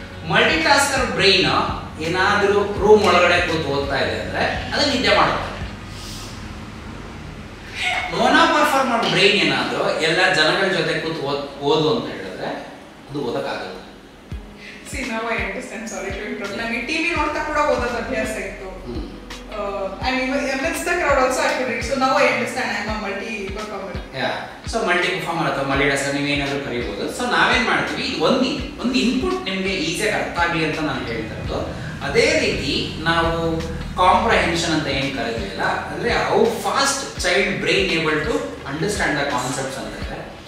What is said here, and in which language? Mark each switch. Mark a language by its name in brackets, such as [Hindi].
[Kannada] Multi tasker brain ಏನಾದರೂ room ಒಳಗಡೆ ಕೂತು ಓದ್ತಾ ಇದೆ ಅಂದ್ರೆ ಅದು ನಿದ್ದೆ ಮಾಡುತ್ತೆ. ಮೊನೋ ಪರ್ಫಾರ್ಮರ್ ಬ್ರೈನ್ ಏನಾದರೂ ಎಲ್ಲ ಜನಗಳ ಜೊತೆ ಕೂತು ಓದು ಅಂತ ಹೇಳಿದ್ರೆ ಅದು ಓದಕ್ಕಾಗಲ್ಲ. [English] See, now I understand. Sorry to interrupt. [Kannada] ನನಗೆ ಟಿವಿ ನೋಡ್ತಾ ಕೂಡ ಓದೋದು ಅಭ್ಯಾಸ ಇತ್ತು. [English] I mean, amidst the crowd also I could read. So now I understand. I am a multi-performer. Yeah. So multi-performer [Kannada] ಅಥವಾ ಮಲ್ಟಿಟಾಸ್ಕರ್ ನೀವೇನಾದರೂ ಕರೀಬೋದು. ಸೊ ನಾವೇನು ಮಾಡ್ತೀವಿ, ಒಂದು ಇನ್ಪುಟ್ ನಿಮಗೆ ಈಸಿಯಾಗಿ ಅರ್ಥ ಆಗಲಿ ಅಂತ ನಾನು ಹೇಳ್ತಾ ಇರೋದು. ಅದೇ ರೀತಿ ನಾವು ಕಾಂಪ್ರಹೆನ್ಷನ್ ಅಂತ ಏನು ಕರೀತೀವಲ್ಲ, ಅಂದರೆ [English] how fast child brain able to understand the concepts [Kannada] ಅಂತ ಇದೆ.